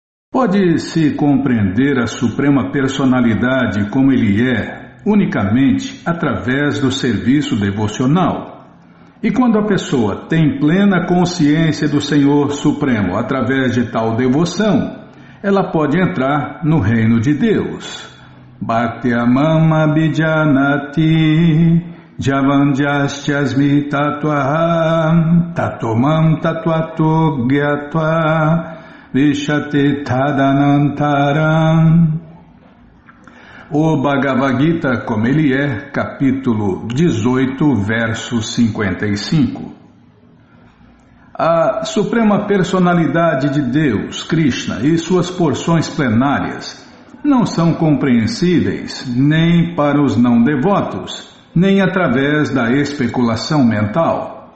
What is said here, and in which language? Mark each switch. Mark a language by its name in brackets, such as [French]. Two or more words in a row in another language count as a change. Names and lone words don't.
[Portuguese] Pode-se compreender a Suprema Personalidade como ele é, unicamente através do serviço devocional. E quando a pessoa tem plena consciência do Senhor Supremo através de tal devoção, ela pode entrar no reino de Deus. [Sanskrit] भक्त्यामाम् अभिजानाति यावान्यश्चास्मि तत्त्वहम् ततोमाम् तत्त्वतो ज्ञात्वा विशते तदनन्तरम्. [Portuguese] O Bhagavad Gita, como ele é, capítulo 18, verso 55. A Suprema Personalidade de Deus, Krishna, e suas porções plenárias não são compreensíveis nem para os não devotos, nem através da especulação mental.